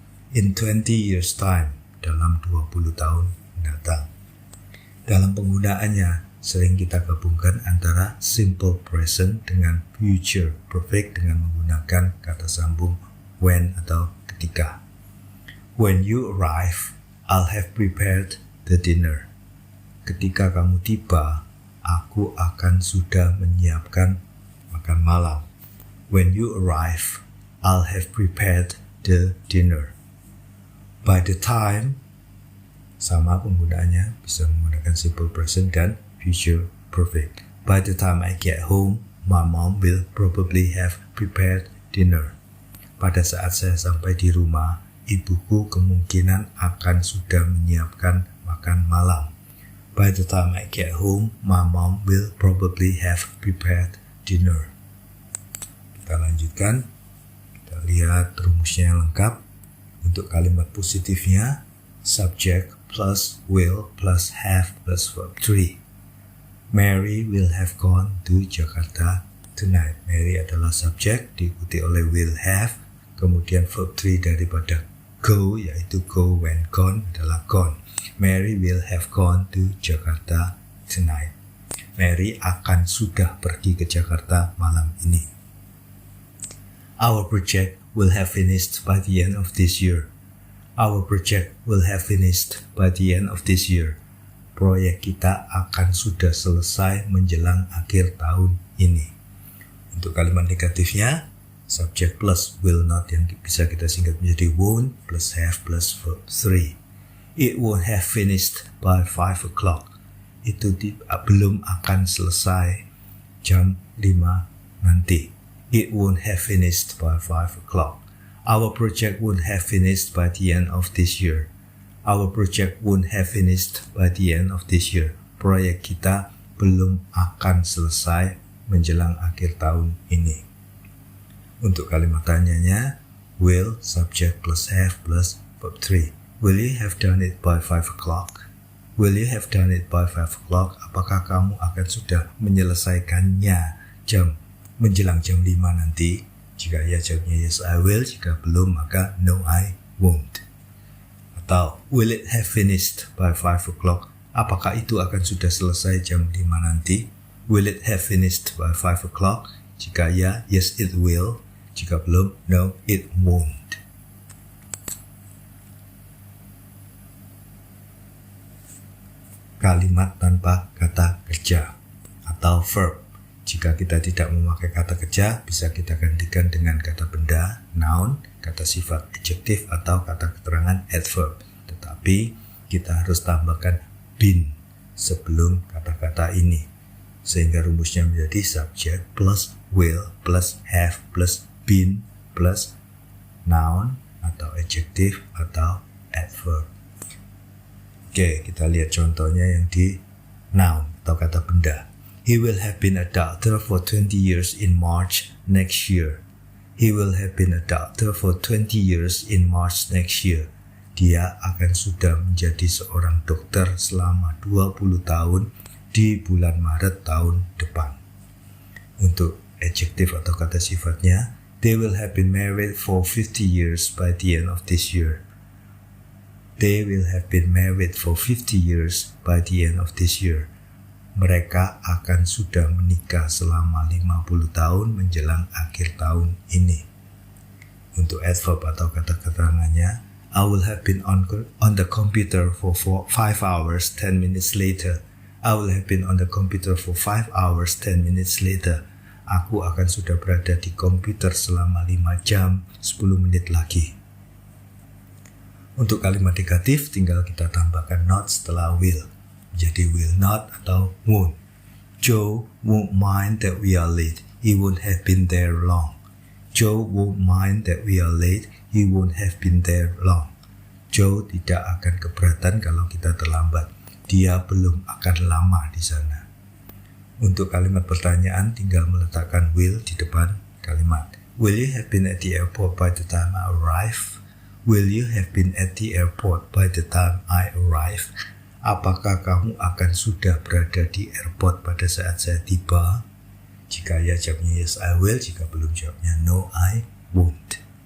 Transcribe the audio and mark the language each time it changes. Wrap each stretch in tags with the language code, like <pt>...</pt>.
<en>In 20 years time,</en> <id>dalam 20 tahun mendatang. Dalam penggunaannya, sering kita gabungkan antara simple present dengan future perfect dengan menggunakan kata sambung when atau ketika.</id> <en>When you arrive, I'll have prepared the dinner.</en> <id>Ketika kamu tiba, aku akan sudah menyiapkan makan malam.</id> <en>When you arrive, I'll have prepared the dinner.</en> <id>By the time, sama penggunaannya, bisa menggunakan simple present dan future perfect.</id> <en>By the time I get home, my mom will probably have prepared dinner.</en> <id>Pada saat saya sampai di rumah, ibuku kemungkinan akan sudah menyiapkan makan malam.</id> <en>By the time I get home, my mom will probably have prepared dinner.</en> <id>Kita lanjutkan. Kita lihat rumusnya yang lengkap. Untuk kalimat positifnya, subject plus will plus have plus verb 3.</id> <en>Mary will have gone to Jakarta tonight.</en> <id>Mary adalah subjek, diikuti oleh will have, kemudian verb 3 daripada go, yaitu go when gone adalah gone.</id> <en>Mary will have gone to Jakarta tonight.</en> <id>Mary akan sudah pergi ke Jakarta malam ini.</id> <en>Our project will have finished by the end of this year. Our project will have finished by the end of this year.</en> <id>Proyek kita akan sudah selesai menjelang akhir tahun ini. Untuk kalimat negatifnya, subject plus will not yang bisa kita singkat menjadi won't plus have plus verb 3.</id> <en>It won't have finished by 5 o'clock.</en> <id>Itu belum akan selesai jam 5 nanti.</id> <en>It won't have finished by 5 o'clock. Our project won't have finished by the end of this year. Our project won't have finished by the end of this year.</en> <id>Proyek kita belum akan selesai menjelang akhir tahun ini. Untuk kalimat tanyanya, will, subject plus have plus verb 3.</id> <en>Will you have done it by 5 o'clock? Will you have done it by 5 o'clock?</en> <id>Apakah kamu akan sudah menyelesaikannya menjelang jam 5 nanti? Jika ya, jawabnya</id> <en>yes I will.</en> <id>Jika belum, maka</id> <en>no I won't. Atau will it have finished by 5 o'clock?</en> <id>Apakah itu akan sudah selesai jam 5 nanti?</id> <en>Will it have finished by 5 o'clock?</en> <id>Jika ya,</id> <en>yes it will.</en> <id>Jika belum,</id> <en>no it won't.</en> <id>Kalimat tanpa kata kerja atau verb. Jika kita tidak memakai kata kerja, bisa kita gantikan dengan kata benda, noun, kata sifat, adjective, atau kata keterangan, adverb. Tetapi kita harus tambahkan been sebelum kata-kata ini. Sehingga rumusnya menjadi subject plus will plus have plus been plus noun atau adjective atau adverb. Oke, kita lihat contohnya yang di noun atau kata benda.</id> <en>He will have been a doctor for 20 years in March next year. He will have been a doctor for 20 years in March next year.</en> <id>Dia akan sudah menjadi seorang dokter selama 20 tahun di bulan Maret tahun depan. Untuk adjective atau kata sifatnya,</id> <en>they will have been married for 50 years by the end of this year. They will have been married for 50 years by the end of this year.</en> <id>Mereka akan sudah menikah selama 50 tahun menjelang akhir tahun ini. Untuk adverb atau kata keterangannya,</id> <en>I will have been on the computer for 5 hours 10 minutes later. I will have been on the computer for 5 hours 10 minutes later.</en> <id>Aku akan sudah berada di komputer selama 5 jam 10 menit lagi. Untuk kalimat negatif tinggal kita tambahkan not setelah will. Jadi will not atau won't.</id> <en>Joe won't mind that we are late. He won't have been there long. Joe won't mind that we are late. He won't have been there long.</en> <id>Joe tidak akan keberatan kalau kita terlambat. Dia belum akan lama di sana. Untuk kalimat pertanyaan tinggal meletakkan will di depan kalimat.</id> <en>Will you have been at the airport by the time I arrive? Will you have been at the airport by the time I arrive?</en> <id>Apakah kamu akan sudah berada di airport pada saat saya tiba? Jika ya, jawabnya</id> <en>yes I will.</en> <id>Jika belum, jawabnya</id> <en>no I won't.</en>